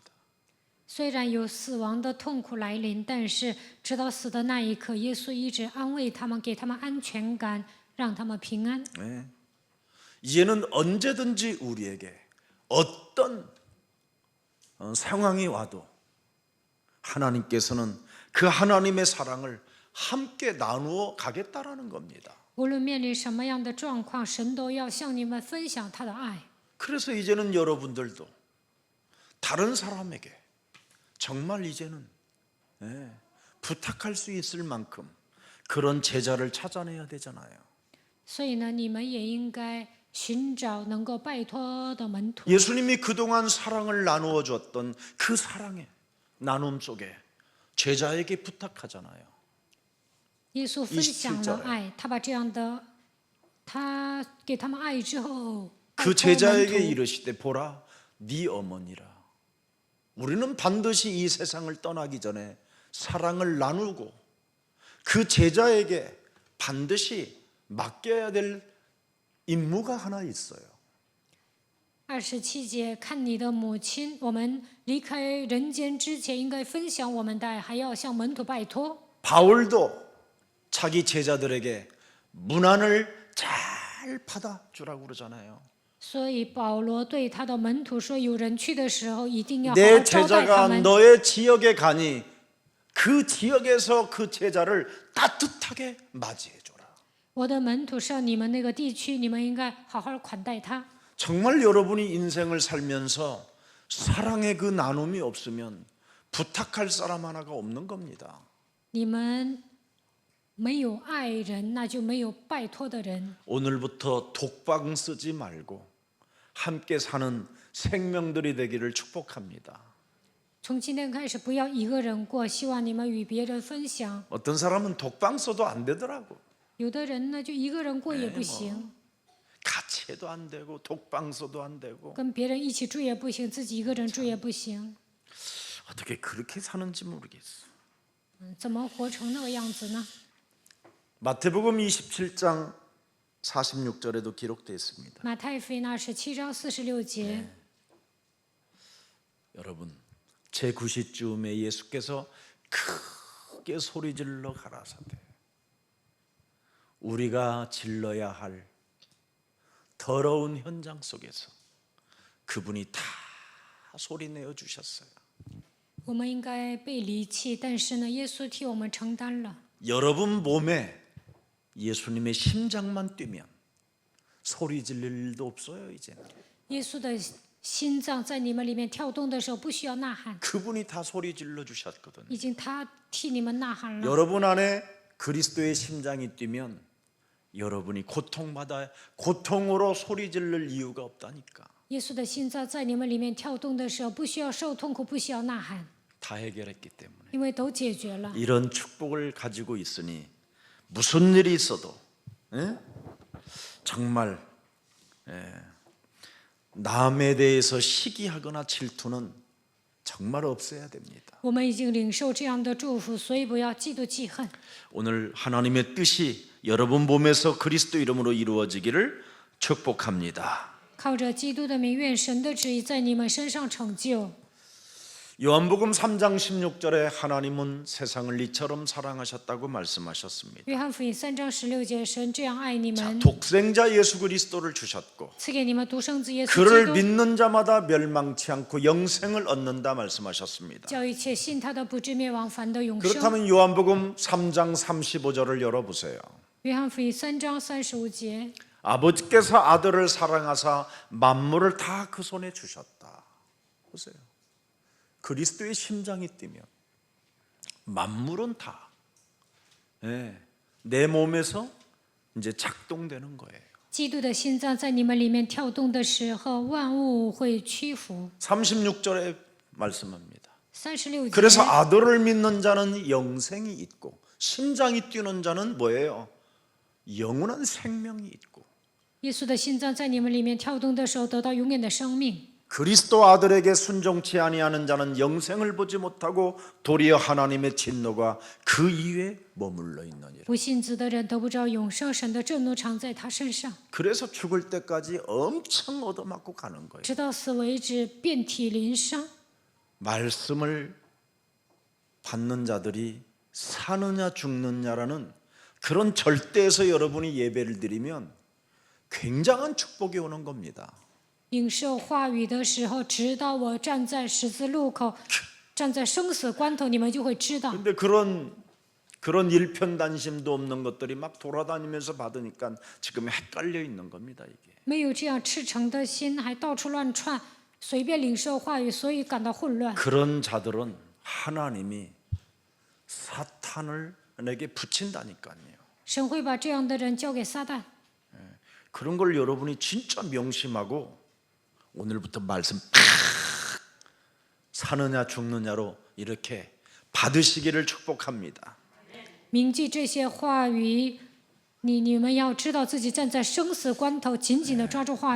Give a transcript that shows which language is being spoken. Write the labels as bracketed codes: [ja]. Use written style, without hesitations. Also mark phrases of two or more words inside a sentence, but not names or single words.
[zh] 虽然有死亡的痛苦来临，但是直到死的那一刻，耶稣一直安慰他们，给他们安全感，让他们平安。 [ko] 이제는 언제든지 우리에게 어떤 상황이 와도 하나님께서는 그 하나님의 사랑을 함께 나누어 가겠다라는 겁니다. [zh] 无论面临什么样的状况，神都要向你们分享他的爱。 [ko] 그래서 이제는 여러분들도 다른 사람에게 정말 이제는 부탁할 수 있을 만큼 그런 제자를 찾아내야 되잖아요. [zh] 所以呢，你们也应该寻找能够拜托的门徒。 [ko] 예수님이 그동안 사랑을 나누어 줬던 그 사랑의 나눔 속에 제자에게 부탁하잖아요. [zh] 耶稣分享了 27 爱，他把这样的，他给他们爱之后，拜 [ko] 그 [zh] 托门 [ko] 제자에게 [zh] 徒。 [ko] 이르시되 보라 네 어머니라. 우리는 반드시 이 세상을 떠나기 전에 사랑을 나누고 그 제자에게 반드시 맡겨야 될 임무가 하나 있어요. [zh] 27 节，看你的母亲，我们离开人间之前，应该分享我们的爱，还要向门徒拜托。 [ko] 바울도 자기 제자들에게 문안을 잘 받아주라고 그러잖아요. [zh] 所以保罗对他的门徒说：“有人去的时候，一定要好 [ko] 내 [zh] 好招待他 [ko] 제자가 [zh] 们。 [ko] 너의 지역에 가니 그 지역에서 그 제자를 따뜻하게 맞이해줘라. [zh] 我的门徒上你们那个地区，你们应该好好款待他。 [ko] 정말 여러분이 인생을 살면서 사랑의 그 나눔이 없으면 부탁할 사람 하나가 없는 겁니다. [zh] 你们没有爱人，那就没有拜托的人。 [ko] 오늘부터 독방 쓰지 말고 함께 사는 생명들이 되기를 축복합니다. [zh] 从今天开始，不要一个人过，希望你们与别人分享。 [ko] 어떤 사람은 독방 써도 안 되더라고. [zh] 有的人呢，就一个人过也不行， [ko] 같이 해도 안 되고 독방 써도 안 되고 [zh] 跟别人一起住也不行，自己一个人住也不行。 [ko] 어떻게 그렇게 사는지 모르겠어. [zh] 怎么活成那个样子呢？ [ko] 마태복음 27장 46절에도 기록되어 있습니다. [zh] 马太福音27章46节， [ko] 여러분 제9시쯤에 예수께서 크게 소리질러 가라사대 우리가 질러야 할 더러운 현장 속에서 그분이 다 소리내어 주셨어요. [zh] 我们应该被离弃，但是呢，耶稣替我们承担了。 [ko] 여러분 몸에 예수님의 심장만 뛰면 소리 지를 일도 없어요. 이제는 [zh] 耶稣的心脏在你们里面跳动的时候，不需要呐喊， [ko] 그분이 다 소리 질러 주셨거든요. [zh] 已经他替你们呐喊了。 [ko] 여러분 안에 그리스도의 심장이 뛰면 여러분이 고통으로 소리 지를 이유가 없다니까. [zh] 耶稣的心脏在你们里面跳动的时候，不需要受痛苦，不需要呐喊， [ko] 다 해결했기 때문에 [zh] 因为都解决了。 [ko] 이런 축복을 가지고 있으니 무슨 일이 있어도 정말 남에 대해서 시기하거나 질투는 정말 없어야 됩니다. [zh] 我们已经领受这样的祝福，所以不要嫉妒记恨。 [ko] 오늘 하나님의 뜻이 여러분 몸에서 그리스도 이름으로 이루어지기를 축복합니다. [zh] 靠着基督的名，愿神的旨意在你们身上成就。 [ko] 요한복음 3장 16절에 하나님은 세상을 이처럼 사랑하셨다고 말씀하셨습니다. [zh] 约翰福音3章16节，神这样爱你们， [ko] 독생자 예수 그리스도를 주셨고 [zh] 赐给你们独生子耶稣 [ko] 그를 [zh] 基督， [ko] 믿는 자마다 멸망치 않고 영생을 얻는다 말씀하셨습니다. [zh] 叫一切信他的不至灭亡，反得永生。 [ko] 그렇다면 요한복음 3장 35절을 열어보세요. [zh] 约翰福音3章35节， [ko] 아버지께서 아들을 사랑하사 만물을 다 그 손에 주셨다. 보세요. 그리스도의 심장이 뛰면 만물은 다 내 몸에서 이제 작동되는 거예요. [zh] 基督的心脏在你们里面跳动的时候，万物会屈服。 [ko] 36절에 말씀합니다. [zh] 36 [ko] 그래서 [zh] 节， [ko] 아들을 믿는 자는 영생이 있고 심장이 뛰는 자는 뭐예요? 영원한 생명이 있고 [zh] 耶稣的心脏在你们里面跳动的时候，得到永远的生命。 [ko] 그리스도 아들에게 순종치 아니하는 자는 영생을 보지 못하고 도리어 하나님의 진노가 그 이에 머물러 있느니라. [zh] 不信子的人得不着永生，神的震怒常在他身上， [ko] 그래서 죽을 때까지 엄청 얻어맞고 가는 거예요. [zh] 直到死为止，遍体鳞伤。 [ko] 말씀을 받는 자들이 사느냐 죽느냐라는 그런 절대에서 여러분이 예배를 드리면 굉장한 축복이 오는 겁니다. [zh] 领受话语的时候，直到我站在十字路口，站在生死关头，你们就会知道。 [ko] 근데 그런 일편단심도 없는 것들이 막 돌아다니면서 받으니까 지금 헷갈려 있는 겁니다, 이게. [zh] 没有这样赤诚的心，还到处乱窜，随便领受话语，所以感到混乱。 [ko] 그런 자들은 하나님이 사탄을 내게 붙인다니까요. [zh] 神会把这样的人交给撒旦。 [ko] 그런 걸 여러분이 진짜 명심하고 오늘부터 말씀 팍 사느냐 죽느냐로 이렇게 받으시기를 축복합니다. [zh] 铭记这些话语，你们要知道自己站在生死关头，紧紧地抓住话语。